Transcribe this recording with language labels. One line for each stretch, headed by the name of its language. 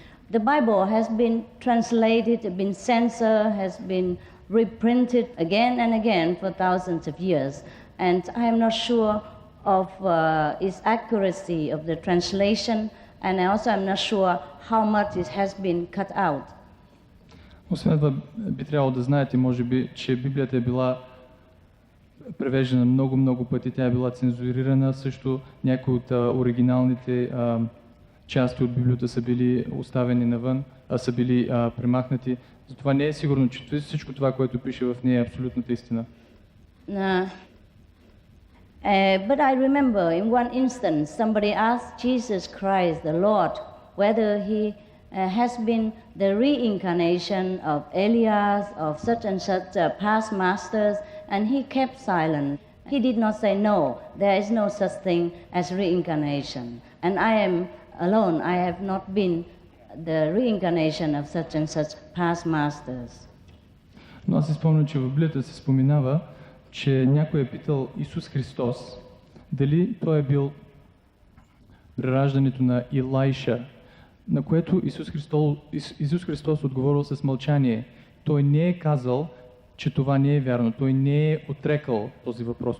English: The Bible has been translated, been censored, has been reprinted again and again for thousands of years, and I am not sure of its accuracy of the translation, and I also am not sure how much it has been cut out.
Bulgarian: Освен това, би трябвало да знаете, може би, че Библията е била превеждана много пъти, тя е била цензурирана, също някои от оригиналните части от Библията са били оставени навън, са били премахнати. Затова не е сигурно, че всичко това, което пише в нея, е абсолютната истина.
English: But I remember in one instance, somebody asked Jesus Christ, the Lord, whether he has been the reincarnation of Elias, of such and such past masters, and he kept silent. He did not say, no, there is no such thing as reincarnation. And I am alone, I have not been the reincarnation of such and such past masters.
Bulgarian: Но аз си спомням, че в Библията се споменава, че някой е питал Исус Христос дали той е бил прераждането на Илайша, на което Исус Христос отговорил с мълчание. Той не е казал, че това не е вярно. Той не е отрекал този въпрос.